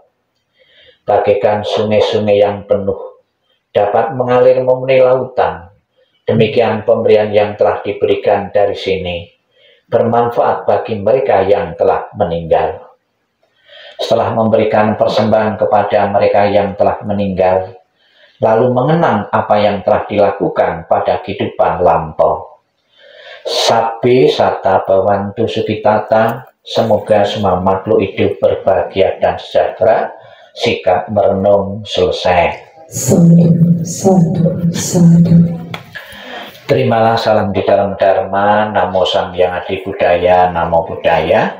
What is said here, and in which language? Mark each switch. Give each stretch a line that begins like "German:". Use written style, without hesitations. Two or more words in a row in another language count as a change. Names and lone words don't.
Indonesian: Bagaikan sungai-sungai yang penuh dapat mengalir memenuhi lautan, demikian pemberian yang telah diberikan dari sini bermanfaat bagi mereka yang telah meninggal. Setelah memberikan persembahan kepada mereka yang telah meninggal, lalu mengenang apa yang telah dilakukan pada kehidupan lampau.
Pali: Sabbe sata bhavantu sukhitata,
Indonesian: semoga semua makhluk hidup berbahagia dan sejahtera. Sikap merenung selesai. Terimalah salam di dalam Dharma. Namo Sang Hyang Adi Budaya.
Pali: Namo Buddhaya.